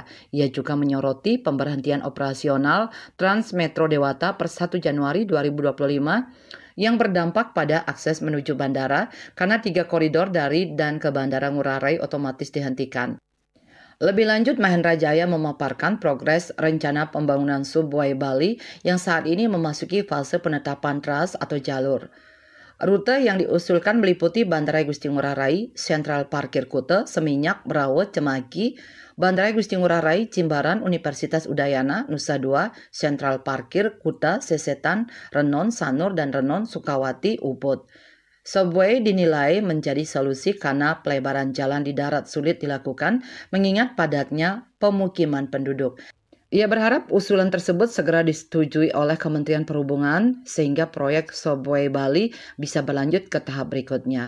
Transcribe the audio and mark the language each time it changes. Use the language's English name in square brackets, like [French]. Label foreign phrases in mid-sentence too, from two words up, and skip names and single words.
[Indonesian] Ia juga menyoroti pemberhentian operasional Trans Metro Dewata per 1 Januari 2025 yang berdampak pada akses menuju bandara karena 3 koridor dari dan ke Bandara Ngurah Rai otomatis dihentikan. Lebih lanjut, Mahendra Jaya memaparkan progres rencana pembangunan Subway Bali yang saat ini memasuki fase penetapan TRAS atau jalur. Rute yang diusulkan meliputi Bandara Gusti Ngurah Rai, Sentral Parkir Kute, Seminyak, Merawat, Cemagi, Bandara Gusti Ngurah Rai, Jimbaran, Universitas Udayana, Nusa Dua, Sentral Parkir Kuta, Sesetan, Renon, Sanur, dan Renon, Sukawati, Ubud. Subway dinilai menjadi solusi karena pelebaran jalan di darat sulit dilakukan mengingat padatnya pemukiman penduduk. Ia berharap usulan tersebut segera disetujui oleh Kementerian Perhubungan sehingga proyek Subway Bali bisa berlanjut ke tahap berikutnya.